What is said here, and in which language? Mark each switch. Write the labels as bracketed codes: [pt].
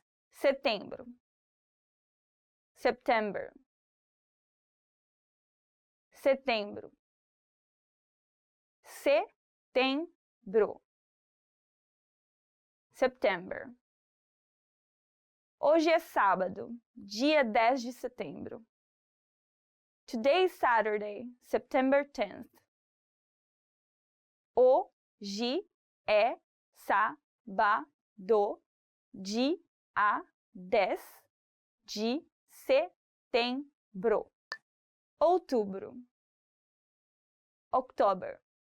[pt] Setembro, September, setembro, setembro, September. Hoje é sábado, dia 10 de setembro. [en] Today is Saturday, September 10th. [pt] Hoje é sábado, dia 10 de setembro. Outubro, October.